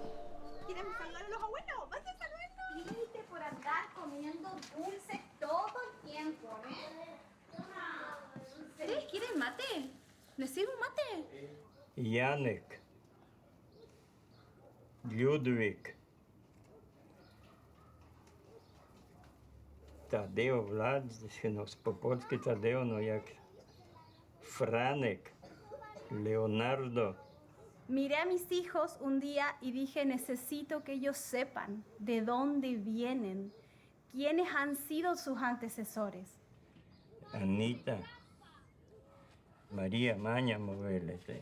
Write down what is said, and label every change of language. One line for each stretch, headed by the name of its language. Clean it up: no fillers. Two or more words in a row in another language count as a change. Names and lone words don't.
Spanish: ¿Quieren saludar a los abuelos? ¡Vayan a saludarlos! Límite por andar comiendo dulce todo el tiempo, ¿eh? ¿Ustedes quieren mate? ¿Les sirvo un mate?
Polish: Janek, Ludwik, Tadeo, Vlad, po polsku Tadeo, no jak Franek, Leonardo.
Spanish: Miré a mis hijos un día y dije, necesito que ellos sepan de dónde vienen, quiénes han sido sus antecesores. Anita, María Maña Movelete.